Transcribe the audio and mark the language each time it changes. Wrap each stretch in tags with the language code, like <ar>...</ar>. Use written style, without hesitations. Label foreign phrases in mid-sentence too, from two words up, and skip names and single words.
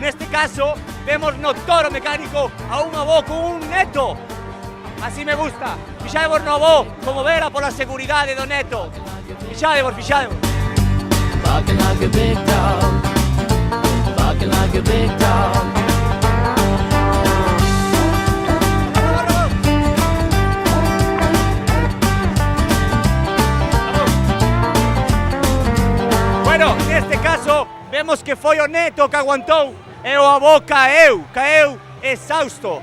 <gl>Neste caso, vemos no toro mecánico a un avó con un neto. Así me gusta. Fixadevos no avó, como vera pola seguridade do neto. Fixadevos.</gl> <en>Barking like a big dog. Barking like a big dog.</en> <gl>Bueno, neste caso, vemos que foi o neto que aguantou e o avó caeu exhausto.</gl>